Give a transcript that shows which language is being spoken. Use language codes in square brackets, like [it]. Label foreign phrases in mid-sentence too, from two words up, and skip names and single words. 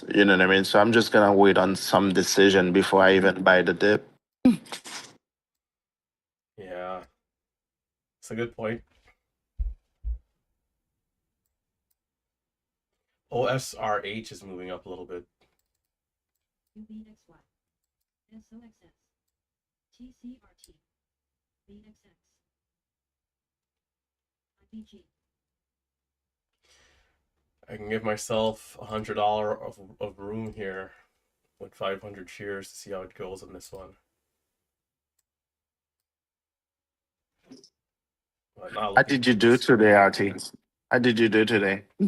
[en] You know what I mean? So I'm just gonna wait on some decision before I even buy the dip. Yeah, it's a good point. OSRH is moving up a little bit. UBXY. SOXS. TCRT. BXX. IBG. I can give myself $100 of room here with 500 shares to see how it goes on this one. But not How looking did you too do today, strong. RT? How did you do today?